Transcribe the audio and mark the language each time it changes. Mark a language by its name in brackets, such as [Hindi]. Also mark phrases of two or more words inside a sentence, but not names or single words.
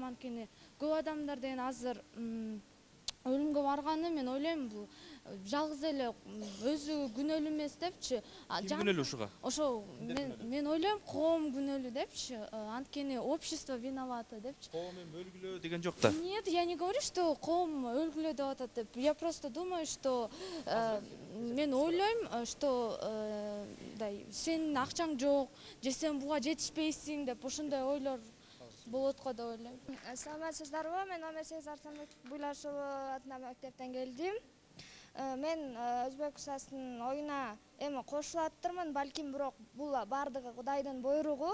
[Kyrgyz] Анткени көп адамдар деген азыр өлүмгө барганы мен ойлойм, бул жалгыз эле өзү күнөөлүү эмес депчи. Ким күнөөлүү ушуга? Ошо мен ойлойм, коом күнөөлүү депчи. Анткени [Russian] общество виновато [Kyrgyz] депчи. Коом өлгүлөө деген жок да. [Russian] Нет, я не говорю, что [Kyrgyz] коом өлгүлөө деп атат деп. [Russian] Я просто думаю, что [Kyrgyz] мен ойлойм, что сенин акчаң жок, же сен буга жетишпейсиң деп ошондой ойлор болот го деп ойлойм. Саламатсыздарбы? Мен номер 8 Арсанбек Буйлашова атындагы мектептен келдим. Мен Өзбек УСАСынын оюна эми кошулаттырмын, балким бирок бул баардыгы Кудайдын буйругу.